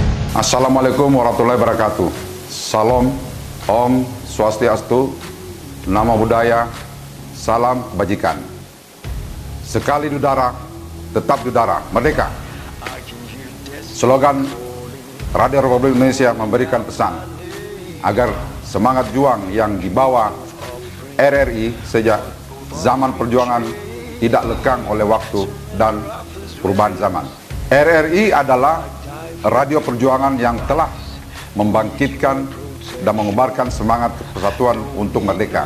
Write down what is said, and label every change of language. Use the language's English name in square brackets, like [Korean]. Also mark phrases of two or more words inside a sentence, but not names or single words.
[Arabic] السلام عليكم ورحمة الله وبركاته. [Indonesian] Salam, Om Swastiastu, Namo Buddhaya, salam kebajikan. Sekali dudara, tetap dudara, merdeka. Slogan Radio Republik Indonesia memberikan pesan agar semangat juang yang dibawa RRI sejak zaman perjuangan tidak lekang oleh waktu dan perubahan zaman. RRI adalah radio perjuangan yang telah membangkitkan dan mengobarkan semangat persatuan untuk merdeka.